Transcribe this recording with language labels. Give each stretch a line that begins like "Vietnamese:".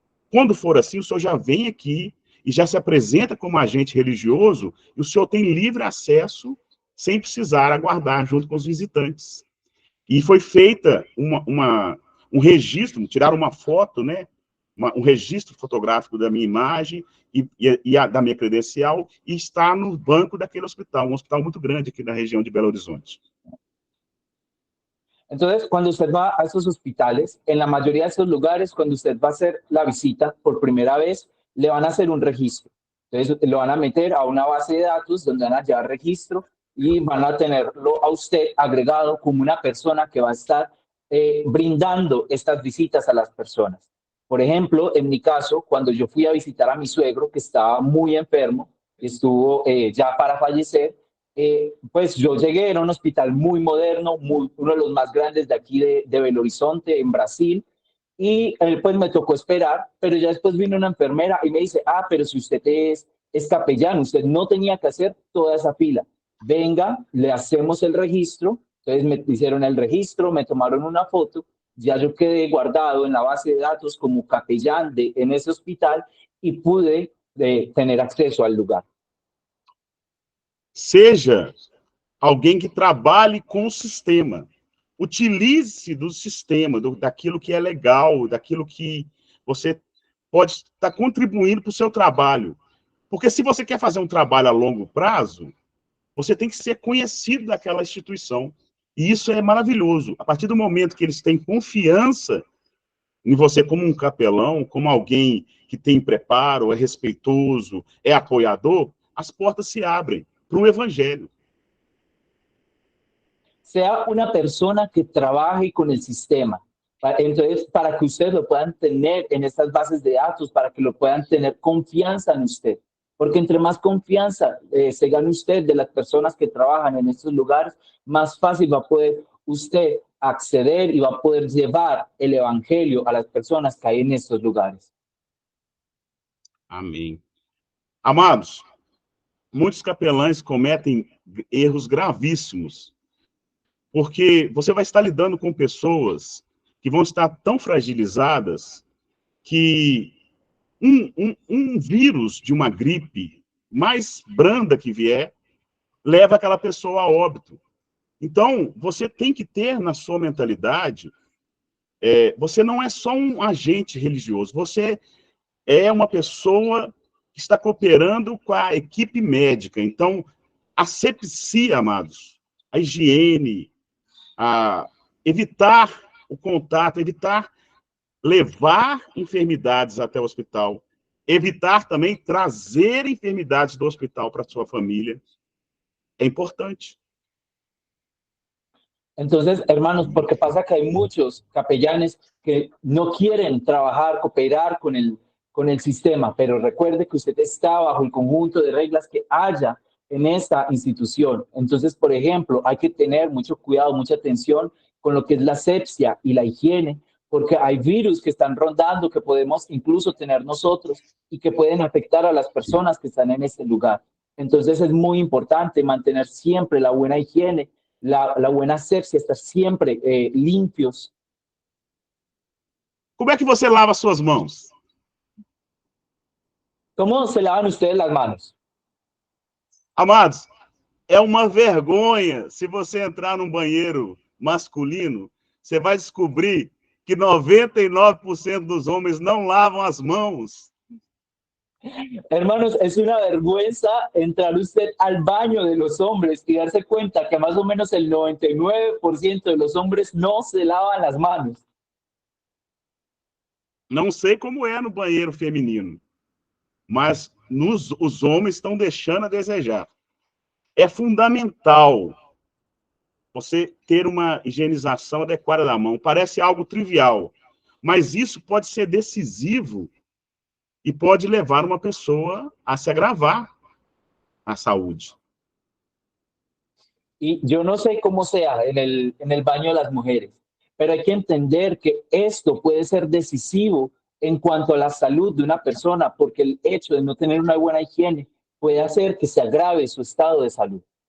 Portuguese: Quando for assim, o senhor já vem aqui e já se apresenta como agente religioso, e o senhor tem livre acesso sem precisar aguardar junto com os visitantes. E foi feita um registro, tiraram uma foto, né? Um registro fotográfico da minha imagem e da minha credencial, e está no banco daquele hospital, um hospital muito grande aqui na região de Belo Horizonte.
Spanish: Entonces, cuando usted va a esos hospitales, en la mayoría de esos lugares, cuando usted va a hacer la visita por primera vez, le van a hacer un registro. Entonces, lo van a meter a una base de datos donde van a llevar registro y van a tenerlo a usted agregado como una persona que va a estar brindando estas visitas a las personas. Por ejemplo, en mi caso, cuando yo fui a visitar a mi suegro, que estaba muy enfermo, estuvo ya para fallecer, pues yo llegué, era un hospital muy moderno, uno de los más grandes de aquí de Belo Horizonte, en Brasil, y pues me tocó esperar, pero ya después vino una enfermera y me dice, pero si usted es capellán, usted no tenía que hacer toda esa fila. Venga, le hacemos el registro. Entonces me hicieron el registro, me tomaron una foto, ya yo quedé guardado en la base de datos como capellán en ese hospital y pude tener acceso al lugar.
Portuguese: Seja alguém que trabalhe com o sistema. Utilize-se do sistema, daquilo que é legal, daquilo que você pode estar contribuindo para o seu trabalho. Porque se você quer fazer um trabalho a longo prazo, você tem que ser conhecido daquela instituição. E isso é maravilhoso. A partir do momento que eles têm confiança em você como um capelão, como alguém que tem preparo, é respeitoso, é apoiador, as portas se abrem para o evangelho.
Spanish: Sea una persona que trabaje con el sistema. Entonces, para que ustedes lo puedan tener en estas bases de datos, para que lo puedan tener confianza en usted. Porque entre más confianza se gane usted de las personas que trabajan en estos lugares, más fácil va a poder usted acceder y va a poder llevar el evangelio a las personas que hay en estos lugares.
Portuguese: Amém. Amados, muitos capelães cometem erros gravíssimos, porque você vai estar lidando com pessoas que vão estar tão fragilizadas que um vírus de uma gripe mais branda que vier, leva aquela pessoa a óbito. Então, você tem que ter na sua mentalidade, você não é só um agente religioso, você é uma pessoa que está cooperando com a equipe médica. Então, a asepsia, amados, a higiene, evitar o contato, evitar levar enfermidades até o hospital, evitar também trazer enfermidades do hospital para sua família, é importante.
Spanish: Entonces, hermanos, porque pasa que hay muchos capellanes que no quieren trabajar, cooperar con el sistema, pero recuerde que usted está bajo el conjunto de reglas que haya en esta institución. Entonces, por ejemplo, hay que tener mucho cuidado, mucha atención con lo que es la asepsia y la higiene, porque hay virus que están rondando, que podemos incluso tener nosotros y que pueden afectar a las personas que están en este lugar. Entonces es muy importante mantener siempre la buena higiene, la buena asepsia, estar siempre limpios.
Portuguese: Como é que você lava suas mãos?
Spanish: ¿Cómo se lavan ustedes las manos?
Portuguese: Amados, é uma vergonha se você entrar num banheiro masculino, você vai descobrir que 99% dos homens não lavam as mãos.
Spanish: Hermanos, es una vergüenza entrar usted al baño de los hombres y darse cuenta que más o menos el 99% de los hombres no se lavan las manos.
Portuguese: Não sei como é no banheiro feminino, mas os homens estão deixando a desejar. É fundamental você ter uma higienização adequada da mão. Parece algo trivial, mas isso pode ser decisivo e pode levar uma pessoa a se agravar a saúde.
Spanish: Y yo no sé cómo sea en el baño de las mujeres, pero hay que entender que esto puede ser decisivo en cuanto a la salud de una persona, porque el hecho de no tener una buena higiene puede hacer que se agrave su estado de salud.